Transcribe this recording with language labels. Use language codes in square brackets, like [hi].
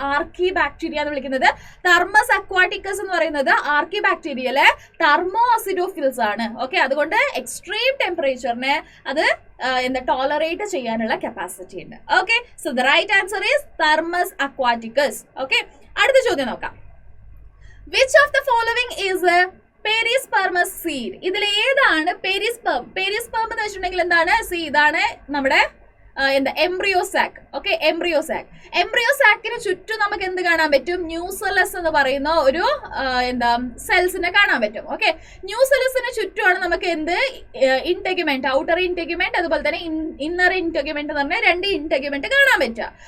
[ml] ആർക്കി bacteria എന്ന് വിളിക്കുന്നത്. Thermos അക്വാറ്റിക്കസ് എന്ന് പറയുന്നത് ആർക്കി ബാക്ടീരിയയിലെ തെർമോ അസിഡോഫിൽസ് ആണ്. ഓക്കെ, അതുകൊണ്ട് എക്സ്ട്രീം ടെമ്പറേച്ചറിനെ അത് എന്താ ടോളറേറ്റ് ചെയ്യാനുള്ള കപ്പാസിറ്റി ഉണ്ട്. [en] Okay, so the right answer is Thermus aquaticus. [ml] Okay, അടുത്ത ചോദ്യം നോക്കാം. [en] Which of the following is a perispermous seed? [ml] ഇതിൽ ഏതാണ് പെരിസ്പെർം? പെരിസ്പെർം എന്ന് വെച്ചിട്ടുണ്ടെങ്കിൽ എന്താണ്? ഇതാണ് നമ്മുടെ എന്താ എംബ്രിയോസാക്. ഓക്കെ, എംബ്രിയോസാക്കിന് ചുറ്റും നമുക്ക് എന്ത് കാണാൻ പറ്റും? ന്യൂസെലസ് എന്ന് പറയുന്ന ഒരു എന്താ സെൽസിനെ കാണാൻ പറ്റും. ഓക്കെ, ന്യൂസെലസിന് ചുറ്റുമാണ് നമുക്ക് എന്ത്? ഇൻടെഗ്യുമെന്റ്, ഔട്ടർ ഇൻടെഗ്യുമെന്റ്, അതുപോലെ തന്നെ ഇന്നർ ഇൻടെഗ്യുമെന്റ് എന്ന് പറഞ്ഞാൽ 2 ഇൻടെഗ്യുമെന്റ് കാണാൻ പറ്റുക.